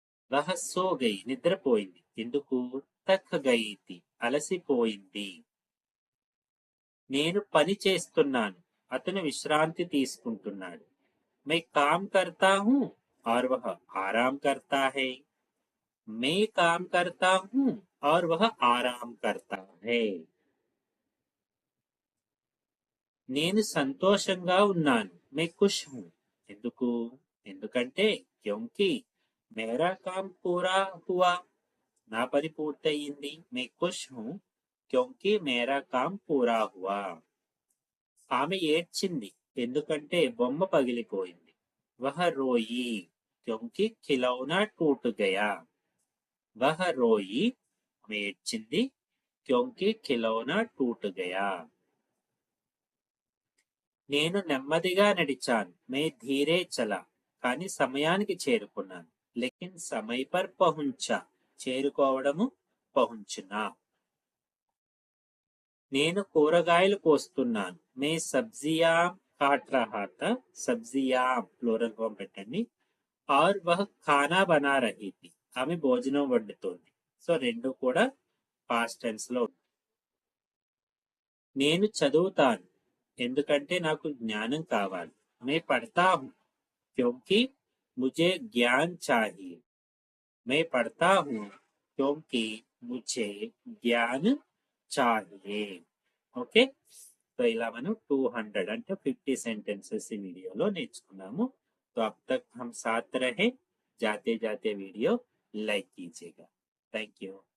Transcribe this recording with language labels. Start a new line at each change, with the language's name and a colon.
Hindi: वह सो गई
Telugu: నిద్రపోయింది ఎందుకు
Hindi: थक गई थी
Telugu: అలసిపోయింది. నేను పని చేస్తున్నాను అతను విశ్రాంతి తీసుకుంటున్నాడు.
Hindi: मैं काम करता हूँ और वह आराम करता है. मैं काम करता हूँ और वह आराम करता है.
Telugu: నేను సంతోషంగా ఉన్నాను.
Hindi: मैं खुश हूँ
Telugu: ఎందుకు ఎందుకంటే
Hindi: क्योंकि मेरा काम पूरा हुआ
Telugu: నా పని పూర్తయింది.
Hindi: मैं खुश हूँ क्योंकि मेरा काम पूरा हुआ.
Telugu: ఆమె ఏడ్చింది ఎందుకంటే బొమ్మ పగిలిపోయింది.
Hindi: वह रोई क्योंकि खिलौना टूट गया. वह रोई
Telugu: ఆమె ఏడ్చింది
Hindi: क्योंकि खिलौना टूट गया.
Telugu: నేను నెమ్మదిగా నడిచాను.
Hindi: मैं धीरे चला
Telugu: కానీ సమయానికి చేరుకున్నాను.
Hindi: लेकिन समय पर पहुंचा
Telugu: చేరుకోవడము
Hindi: పహుంచునా.
Telugu: నేను కూరగాయలు కోస్తున్నాను.
Hindi: मैं सब्जियां काट रहा था.
Telugu: सब्जियां ప్లూరల్ ఫామ్ పెట్టండి.
Hindi: और वह खाना बना रही थी.
Telugu: ఆమె భోజనం వండుతోంది. సో రెండు కూడా పాస్ట్ టెన్స్ లో. నేను చదువుతాను ఎందుకంటే నాకు జ్ఞానం కావాలి.
Hindi: मैं पढ़ता हूँ क्योंकि मुझे ज्ञान चाहिए. मैं पढ़ता हूँ क्योंकि मुझे ज्ञान चाहिए.
Telugu: ఓకే, तो ఇలా మనం 200 అంటే 50 सेंटेंसेस ఈ వీడియోలో నేర్చుకున్నాము.
Hindi: तो अब तक हम साथ रहे. जाते जाते वीडियो लाइक कीजिएगा. Thank you.